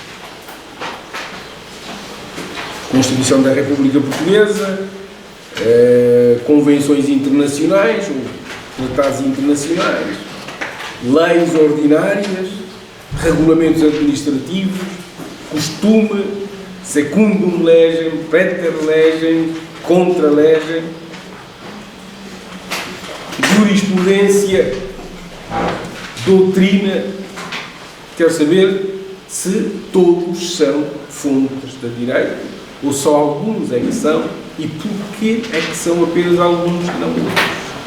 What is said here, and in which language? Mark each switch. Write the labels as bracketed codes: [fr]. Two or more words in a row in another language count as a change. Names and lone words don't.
[pt] Constituição da República Portuguesa, convenções internacionais, ou tratados internacionais, leis ordinárias, regulamentos administrativos, costume, [la] secundum legem, praeter legem, contra legem, [pt] jurisprudência, doutrina. Quero saber se todos são fontes de direito ou só alguns é que são e porquê é que são apenas alguns e não outros.